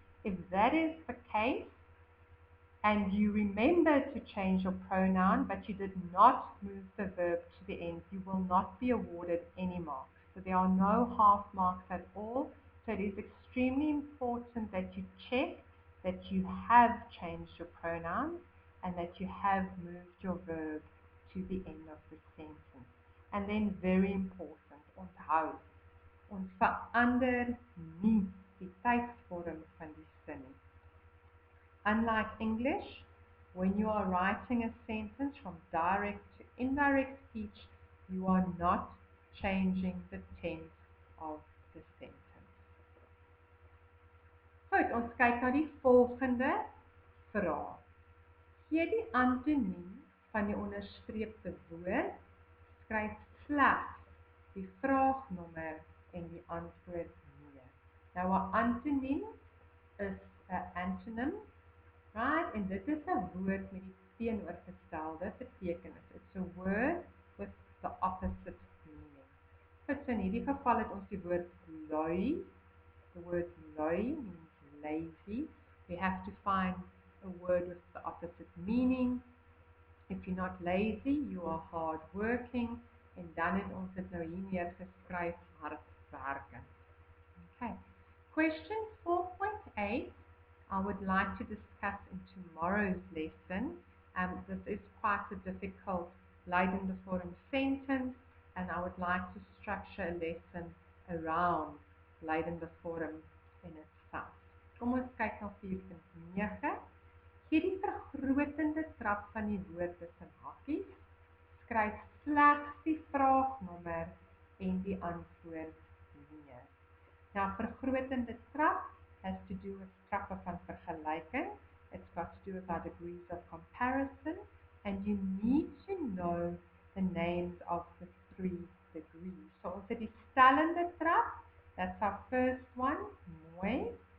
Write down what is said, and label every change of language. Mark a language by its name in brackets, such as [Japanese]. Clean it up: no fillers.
[English] If that is the case, and you remember to change your pronoun, but you did not move the verb to the end, you will not be awarded any marks. So there are no half marks at all. So it is extremely important that you check that you have changed your pronouns and that you have moved your verb to the end of the sentence. And then very important, [Afrikaans] onthou, ons verander nie die tydsvorm van die sin nie. [English] Unlike English, when you are writing a sentence from direct to indirect speech, you are not changing the tense of the sentence. [Afrikaans] Goed, ons kyk na die volgende vraag. Gee die antoniem van die onderstreepte woord, skryf slegs die vraagnommer en die antwoord neer. Nou, 'n antoniem is 'n antonym, right? En dit is 'n woord met die teenoorgestelde betekenis. [English] It's a word with the opposite meaning. [Afrikaans] So in hierdie geval het ons die woord lui. [English] The word lui means lazy. We have to find a word with the opposite meaning. If you're not lazy, you are hard working. [Afrikaans] En dan het ons dit nou hier neergeskryf, hardwerkend. [English] Okay. Question 4.8. I would like to discuss in tomorrow's lesson. This is quite a difficult leidende vorm sentence, and I would like to structure a lesson around leidende vorm in itself. [Afrikaans] Kom ons kyk na 4.9. Gee die vergrotende trap van die woord tussen hakkies. Skryf slegs die vraagnommer en die antwoord neer. [English] Now, vergrotende trap has to do with trappe van vergelyking. It's got to do with our degrees of comparison, and you need to know the names of the 3 degrees. [Afrikaans] So ons het die stellende trap, [English] that's our first one, [Afrikaans] mooi.